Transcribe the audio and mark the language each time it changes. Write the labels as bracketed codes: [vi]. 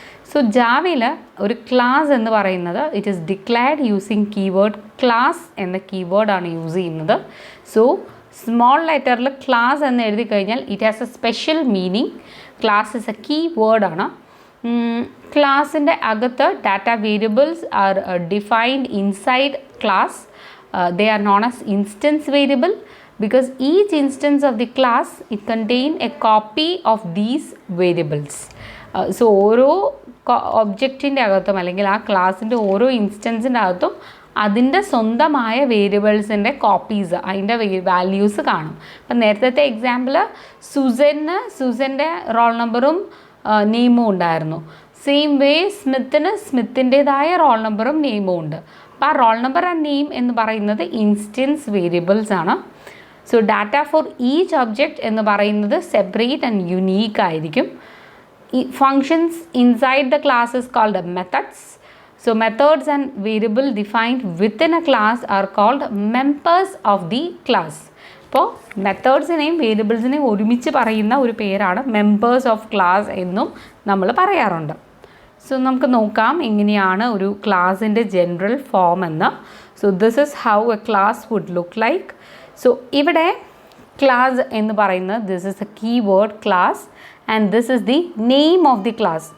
[ml] So ജാവയിൽ ഒരു class എന്ന് പറയുന്നത് [en] it is declared using keyword class [ml] എന്ന കീവേഡാണ് യൂസ് ചെയ്യുന്നത്. സോ സ്മോൾ ലെറ്ററിൽ ക്ലാസ് എന്ന് എഴുതി കഴിഞ്ഞാൽ [en] It has a special meaning. Class is a key വേർഡാണ്. [ml] ക്ലാസിൻ്റെ അകത്ത് [en] Data variables are defined inside class. They are known as instance variable because each instance of the class it contain a copy of these variables. [ml] So ഓരോ ഒബ്ജക്റ്റിൻ്റെ അകത്തും അല്ലെങ്കിൽ ആ ക്ലാസ്സിൻ്റെ ഓരോ ഇൻസ്റ്റൻസിൻ്റെ അകത്തും അതിൻ്റെ സ്വന്തമായ വേരിയബിൾസിൻ്റെ കോപ്പീസ്, അതിൻ്റെ വാല്യൂസ് കാണും. അപ്പം നേരത്തെ എക്സാമ്പിൾ സുസൻ്റെ റോൾ നമ്പറും നെയിമും ഉണ്ടായിരുന്നു. സെയിം വേ സ്മിത്തിന് സ്മിത്തിൻ്റെതായ റോൾ നമ്പറും നെയിമും ഉണ്ട്. അപ്പോൾ ആ റോൾ നമ്പർ ആൻഡ് നെയിം എന്ന് പറയുന്നത് ഇൻസ്റ്റൻസ് വേരിയബിൾസ് ആണ്. So [en] data for each object [ml] എന്ന് പറയുന്നത് സെപ്പറേറ്റ് ആൻഡ് യുണീക്ക് ആയിരിക്കും. [en] ഈ functions inside the class is called methods. So methods and variable defined within a class are called members of the class. [ml] അപ്പോൾ മെത്തേഡ്സിനെയും വേരിയബിൾസിനെയും ഒരുമിച്ച് പറയുന്ന ഒരു പേരാണ് മെമ്പേഴ്സ് ഓഫ് ക്ലാസ് എന്നും നമ്മൾ പറയാറുണ്ട്. സോ നമുക്ക് നോക്കാം എങ്ങനെയാണ് ഒരു ക്ലാസിൻ്റെ ജനറൽ ഫോം എന്ന്. [en] So this is how a class would look like. [ml] So ഇവിടെ ക്ലാസ് എന്ന് പറയുന്നത് [en] This is a keyword class and this is the name of the class.